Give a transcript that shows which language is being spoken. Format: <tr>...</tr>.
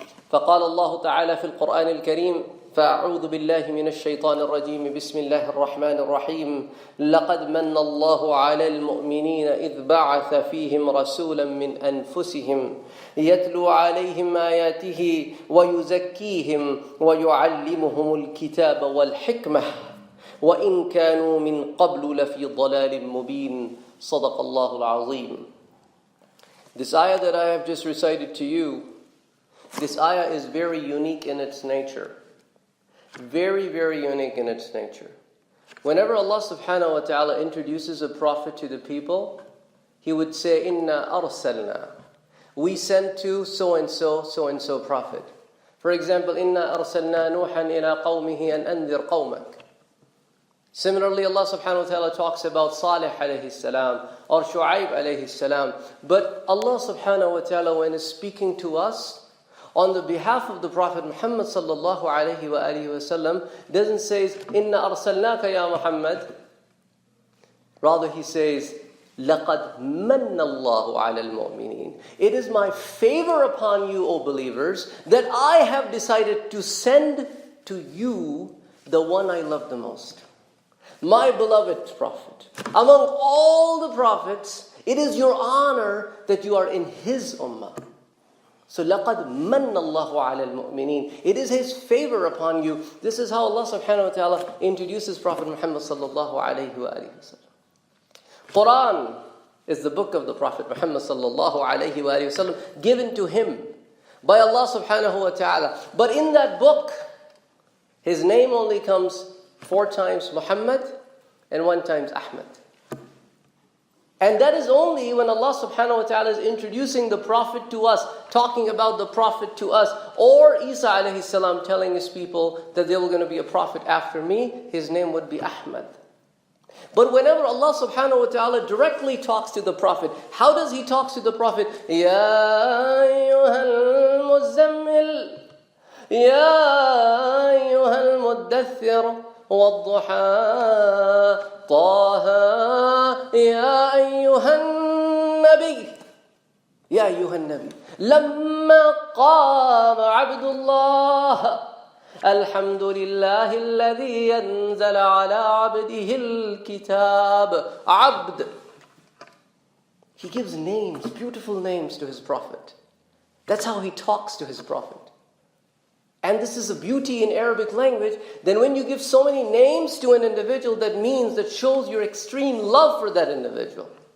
<ar>فقال الله تعالى في القرآن الكريم فأعوذ بالله من الشيطان الرجيم بسم الله الرحمن الرحيم لقد من الله على المؤمنين إذ بعث فيهم رسولا من أنفسهم يتلو عليهم آياته ويزكيهم ويعلمهم الكتاب والحكمة وإن كانوا من قبل لفي ضلال مبين صدق الله العظيم.</ar> <en>This ayah that I have just recited to you, this ayah is very unique in its nature. Very, very unique in its nature. Whenever Allah subhanahu wa ta'ala introduces a prophet to the people, He would say,</en> <ar>Inna arsalna.</ar> <en>We sent to so-and-so prophet. For example,</en> <ar>Inna arsalna nuhan ila qawmihi an anzir qawmak.</ar> <en>Similarly, Allah subhanahu wa ta'ala talks about Salih alayhi salam or Shu'aib alayhi salam. But Allah subhanahu wa ta'ala, when He's speaking to us, on the behalf of the Prophet Muhammad sallallahu alayhi wa alihi wa sallam, doesn't say,</en> <ar>Inna arsalnaka ya Muhammad.</ar> <en>Rather, He says,</en> <ar>لَقَدْ مَنَّ اللَّهُ عَلَى الْمُؤْمِنِينَ.</ar> <en>It is my favor upon you, O believers, that I have decided to send to you the one I love the most. My beloved Prophet. Among all the prophets, it is your honor that you are in His ummah. So,</en> <ar>لَقَدْ مَنَّ اللَّهُ عَلَى الْمُؤْمِنِينَ.</ar> <en>It is His favor upon you. This is how Allah subhanahu wa ta'ala introduces Prophet Muhammad sallallahu alayhi wa sallam. Quran is the book of the Prophet Muhammad sallallahu alayhi wa sallam, given to him by Allah subhanahu wa ta'ala. But in that book, his name only comes 4 times Muhammad and 1 times Ahmad. And that is only when Allah subhanahu wa ta'ala is introducing the Prophet to us, talking about the Prophet to us, or Isa alayhi salam telling his people that there was going to be a Prophet after me, his name would be Ahmad. But whenever Allah subhanahu wa ta'ala directly talks to the Prophet, how does He talk to the Prophet?</en> <ar>Ya ayyuhal muzammil, Ya ayyuhal muddathir, والضحى طه يا أيها النبي يا أيها النبي لما قام عبد الله الحمد لله الذي ينزل على عبده الكتاب عبد.</ar> <en>He gives names, beautiful names to His Prophet. That's how He talks to His Prophet. And this is a beauty in Arabic language. Then when you give so many names to an individual, that shows your extreme love for that individual.</en>